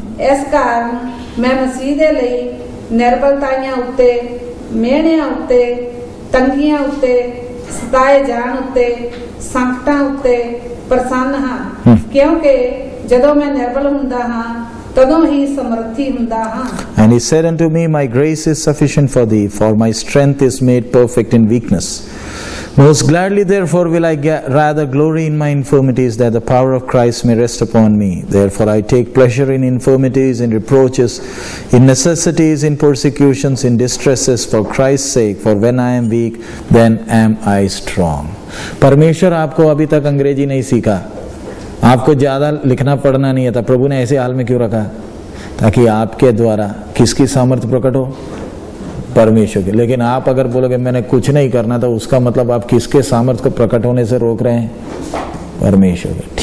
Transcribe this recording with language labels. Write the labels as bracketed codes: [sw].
[pa] ਇਸ ਕਾਰਨ ਮੈਂ ਮਸੀਹ ਦੇ ਲਈ ਨਿਰਬਲਤਾਈਆਂ ਉੱਤੇ, ਮਿਹਣਿਆਂ ਉੱਤੇ, ਤੰਗੀਆਂ ਉੱਤੇ, ਸਤਾਏ ਜਾਣ ਉੱਤੇ, ਸੰਕਟਾਂ ਉੱਤੇ ਪ੍ਰਸੰਨ ਹਾਂ, ਕਿਉਂਕਿ ਜਦੋਂ ਮੈਂ ਨਿਰਬਲ ਹੁੰਦਾ ਹਾਂ ਤਦੋਂ ਹੀ ਸਮਰੱਥੀ ਹੁੰਦਾ ਹਾਂ। [en] And he said unto me, my grace is sufficient for thee, for my strength is made perfect in weakness. Most gladly therefore will I rather glory in my infirmities, that the power of Christ may rest upon me. Therefore I take pleasure in infirmities, in reproaches, in necessities, in persecutions, in distresses, for Christ's sake. For when I am weak, then am I strong. [hi] परमेश्वर आपको अभी तक अंग्रेजी नहीं सीखा, आपको ज्यादा लिखना पढ़ना नहीं आता। प्रभु ने ऐसे हाल में क्यों रखा? ताकि आपके द्वारा किसकी सामर्थ्य प्रकट हो? परमेश्वर के। लेकिन आप अगर बोलोगे मैंने कुछ नहीं करना, तो उसका मतलब आप किसके सामर्थ्य को प्रकट होने से रोक रहे हैं? परमेश्वर के।